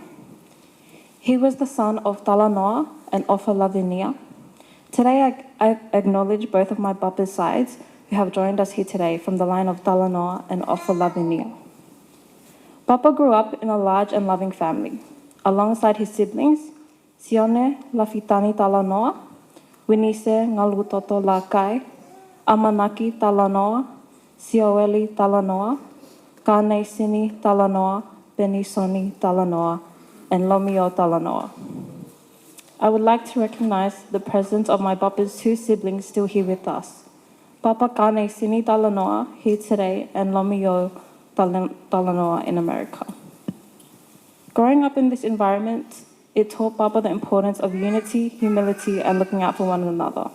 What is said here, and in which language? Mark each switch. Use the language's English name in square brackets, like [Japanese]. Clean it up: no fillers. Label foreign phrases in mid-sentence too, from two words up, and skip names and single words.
[English] He was the son of Talanoa and Ofa Lavinia. Today, I acknowledge both of my papa's sides who have joined us here today from the line of Talanoa and Ofa Lavinia. Papa grew up in a large and loving family. Alongside his siblings, Sione Lafitani Talanoa, Winise Ngalutoto Lakai, Amanaki Talanoa, Sioeli Talanoa, Kanesini Talanoa, Benisoni Talanoa, and Lomio Talanoa. I would like to recognize the presence of my papa's two siblings still here with us. Papa Kanesini Talanoa here today and Lomio Talanoa in America. Growing up in this environment, it taught Papa the importance of unity, humility, and looking out for one another.